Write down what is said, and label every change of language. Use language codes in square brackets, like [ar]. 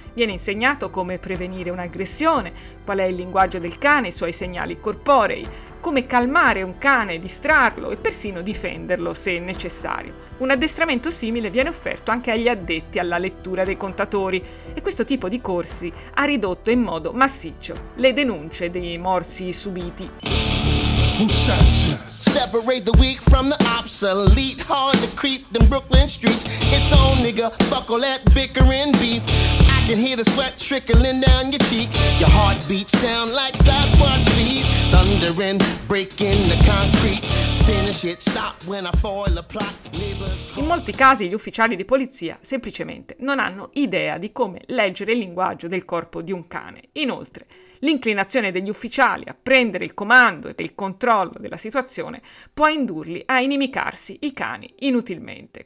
[it] Viene insegnato come prevenire un'aggressione, qual è il linguaggio del cane, i suoi segnali corporei, come calmare un cane, distrarlo e persino difenderlo se necessario. Un addestramento simile viene offerto anche agli addetti alla lettura dei contatori, e questo tipo di corsi ha ridotto in modo massiccio le denunce dei morsi subiti. [en] Who shot you? Separate the weak from the obsolete. Hard to creep them Brooklyn streets. It's on, nigga. Buckle that bickering beef. I can hear the sweat trickling down your cheek. Your heartbeat sound like Sasquatch feet. Thundering, breaking the concrete. Finish it, stop when I foil the plot. [it] In molti casi gli ufficiali di polizia semplicemente non hanno idea di come leggere il linguaggio del corpo di un cane. Inoltre, l'inclinazione degli ufficiali a prendere il comando e il controllo della situazione può indurli a inimicarsi i cani inutilmente.